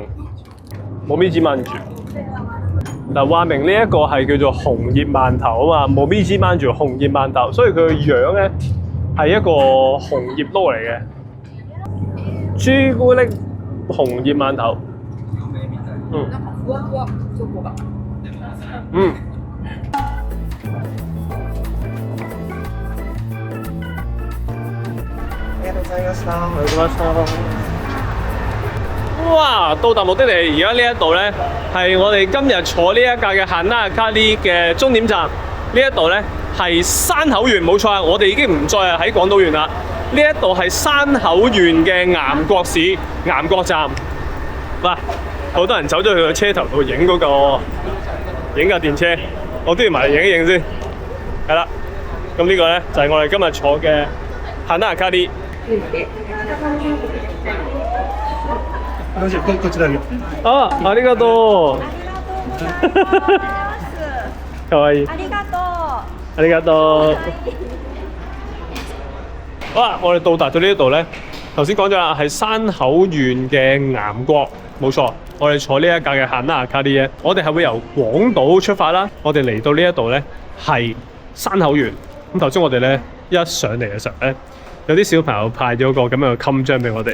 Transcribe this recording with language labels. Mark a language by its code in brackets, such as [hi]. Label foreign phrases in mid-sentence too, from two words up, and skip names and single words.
[yue] 冇咪子饅住。嗱，話明呢一個係叫做紅葉饅頭啊嘛，冇咪子饅住紅葉饅頭，所以佢個樣咧係一個紅葉撈嚟嘅。朱古力紅葉饅頭。 [ja] ありがとうございました。ありがとうございました。 [yue] 哇！到達目的地，而家呢一度咧係我哋今日坐呢一架嘅Hana Akari嘅終點站。呢一度咧係山口縣，冇錯啊！我哋已經唔再係喺廣島縣啦。呢一度係山口縣嘅岩國市岩國站。哇！好多人走咗去個車頭度影嗰個影架電車，我都要埋嚟影一影先。係啦，咁呢個咧就係我哋今日坐嘅 Hana Akari。 [ja] こちらに。あ、ありがとう。かわいい。ありがとう。ありがとう。 [yue] 好啦，我哋到達到呢一度咧，頭先講咗啦，係山口縣嘅岩國，冇錯。我哋坐呢一架嘅Hana Akari咧，我哋係會由廣島出發啦。我哋嚟到呢一度咧係山口縣。咁頭先我哋咧一上嚟嘅時候咧，有啲小朋友派咗個咁樣嘅襟章俾我哋。